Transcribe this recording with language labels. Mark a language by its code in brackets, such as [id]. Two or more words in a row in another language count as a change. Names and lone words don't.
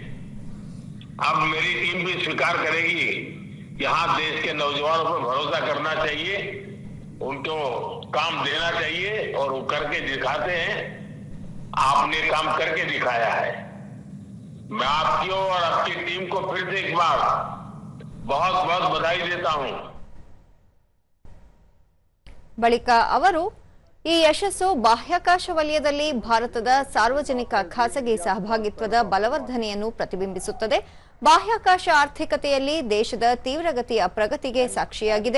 [hi] अब मेरी टीम भी स्वीकार करेगी कि हाँ, देश के नौजवानों पर भरोसा करना चाहिए, उनको काम देना चाहिए और वो करके दिखाते हैं. आपने काम करके दिखाया है. मैं आपकी और आपकी टीम को फिर से एक बार बहुत बहुत बधाई देता हूं. [kn] ಬಳಿಕ ಅವರು ಈ ಯಶಸ್ಸು ಬಾಹ್ಯಾಕಾಶ ವಲಯದಲ್ಲಿ ಭಾರತದ ಸಾರ್ವಜನಿಕ ಖಾಸಗಿ ಸಹಭಾಗಿತ್ವದ ಬಲವರ್ಧನೆಯನ್ನು ಪ್ರತಿಬಿಂಬಿಸುತ್ತದೆ. ಬಾಹ್ಯಾಕಾಶ ಆರ್ಥಿಕತೆಯಲ್ಲಿ ದೇಶದ ತೀವ್ರಗತಿಯ ಪ್ರಗತಿಗೆ ಸಾಕ್ಷಿಯಾಗಿದೆ.